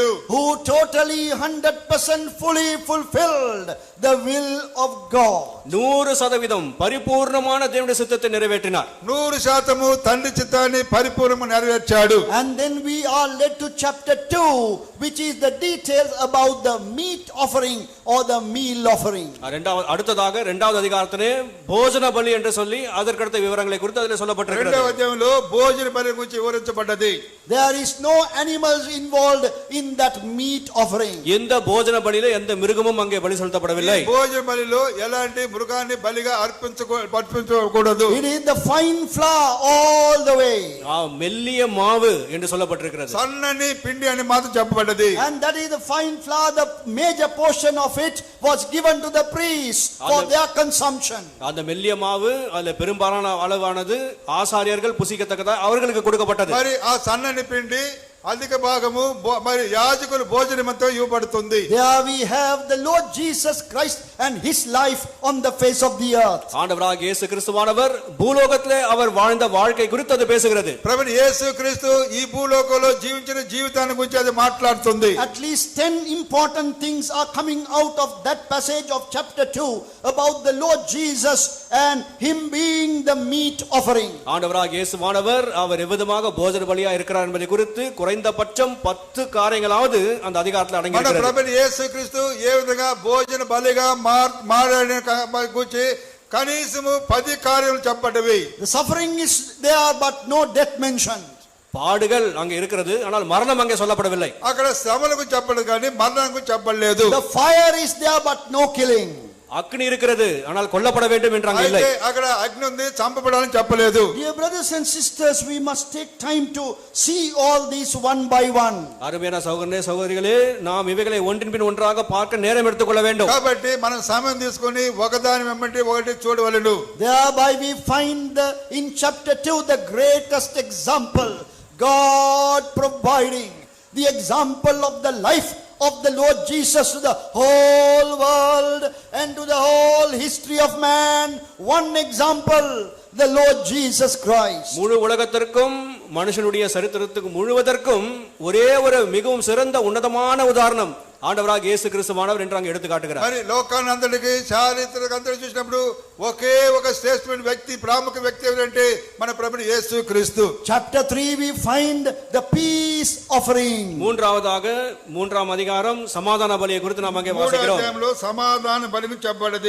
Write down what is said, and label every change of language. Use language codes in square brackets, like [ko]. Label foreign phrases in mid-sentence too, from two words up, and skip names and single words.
[en] Who totally 100% fully fulfilled the will of God. [ta] 100% பரிபூர்ணமான தேவனுடைய சித்தத்தை நிறைவேற்றினார். [te] 100% తండ్రి చిత్తాన్ని పరిపూర్ణంగా నెరవేర్చాడు. [en] And then we are led to chapter 2, which is the details about the meat offering or the meal offering. [ta] அடுத்ததாக இரண்டாவது அதிகாரத்திலே போஜன பலி என்று சொல்லி அதற்கடுத்த விவரங்களை குறித்து அதில் சொல்லப்பட்டிருக்கிறது. [te] రెండవ అధ్యాయంలో భోజన బలి గురించి వివరించబడ్డది. [en] There is no animals involved in that meat offering. [ta] எந்த போஜன பலியிலே எந்த மிருகமும் அங்கே பலி செலுத்தப்படவில்லை. [te] భోజన బలిలో ఎలాంటి మృగాన్ని బలిగా అర్పించకూడదు. [en] It is the fine flour all the way. [ta] மெல்லிய மாவு என்று சொல்லப்பட்டிருக்கிறது. [te] సన్నని పిండి అని మాత్రం చెప్పబడ్డది. [en] And that is the fine flour, the major portion of it was given to the priests for their consumption. [ta] அந்த மெல்லிய மாவு அதுல பெரும்பாலான அளவானது ஆசாரியர்கள் புசிக்கத்தக்கதா அவர்களுக்கு கொடுக்கப்பட்டது. [te] మరి ఆ సన్నని పిండి అధిక భాగము మరి యాజకుల భోజనమంతా ఇవ్వబడుతుంది. [en] There we have the Lord Jesus Christ and his life on the face of the earth. [ta] ஆண்டவராகிய இயேசு கிறிஸ்துவானவர் பூலோகத்திலே அவர் வாழ்ந்த வாழ்க்கை குறித்து அது பேசுகிறது. [te] ప్రభువు యేసుక్రీస్తు ఈ భూలోకంలో జీవించిన జీవితాన్ని గురించి అది మాట్లాడుతుంది. [en] At least 10 important things are coming out of that passage of chapter 2 about the Lord Jesus and him being the meat offering. [ta] ஆண்டவராகிய இயேசுவானவர் அவர் எவ்விதமாக போஜன பலியா இருக்கிறார் என்பதை குறித்து குறைந்தபட்சம் 10 காரியங்களாவது அந்த அதிகாரத்தில் அடங்கியிருக்கிறது. [te] మన ప్రభువు యేసుక్రీస్తు ఏ విధంగా భోజన బలిగా మారని గురించి కనీసము 10 కార్యాలు చెప్పబడ్డవి. [en] The suffering is there but no death mentioned. [ta] பாடுகள் அங்கே இருக்கிறது, ஆனால் மரணம் அங்கே சொல்லப்படவில்லை. [te] అక్కడ శ్రమలకు చెప్పలేదు కానీ మరణానికి చెప్పలేదు. [en] The fire is there but no killing. [ta] అగ్ని இருக்கிறது ஆனால் கொல்லப்பட வேண்டும் என்றாங்க இல்லை. [te] అయితే అక్కడ అగ్ని ఉంది, చంపబడాలని చెప్పలేదు. [en] Dear brothers and sisters, we must take time to see all these one by one. [ta] அருமையான சகோதரனே சகோதரிகளே, நாம் இவைகளை ஒன்றின் பின் ஒன்றாக பார்க்க நேரம் எடுத்துக்கொள்ள வேண்டும். [te] కాబట్టి మనం సమయం తీసుకొని ఒకదాని వెంబడి ఒకటి చూడవలెను. [en] Thereby we find in chapter 2 the greatest example, God providing the example of the life of the Lord Jesus to the whole world and to the whole history of man. One example, the Lord Jesus Christ. [ta] முழு உலகத்திற்கும் மனுஷனுடைய சரித்திரத்துக்கு முழுவதற்கும் ஒரே ஒரு மிகவும் சிறந்த உன்னதமான உதாரணம் ஆண்டவராக இயேசு கிறிஸ்துவானவர் என்று அங்கே எடுத்து காட்டுகிறார். [te] మరి లోకానందరికి చారిత్రక అందరూ చూసినప్పుడు ఒకే ఒక శ్రేష్ఠమైన వ్యక్తి, ప్రాముఖ్య వ్యక్తి ఎవరంటే మన ప్రభువు యేసు క్రీస్తు. [en] Chapter 3 we find the peace offering. [ta] மூன்றாவதாக மூன்றாம் அதிகாரம் சமாதான பலியை குறித்து நாம் அங்கே வாசிக்கிறோம். [te] అధ్యాయంలో సమాధాన బలి చెప్పబడింది.